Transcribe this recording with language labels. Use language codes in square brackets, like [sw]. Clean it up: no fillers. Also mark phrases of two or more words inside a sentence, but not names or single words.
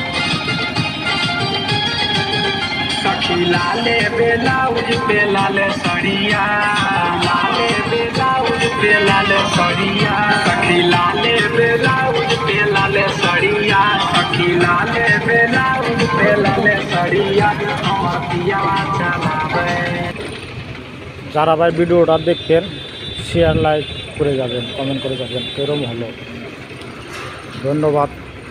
[bho] सखी लाले बेलाउज पे लाले सड़िया लाले बेलाउज पे लाले सड़िया सखी लाले बेलाउज पे लाले सड़िया सखी लाले बेलाउज पे लाले सड़िया हमर पियावा चलावे। [bn] যারা ভাই ভিডিওটা দেখেন [en] share like [bn] করে যাবেন, কমেন্ট করে যাবেন, এরকম হলো। ধন্যবাদ।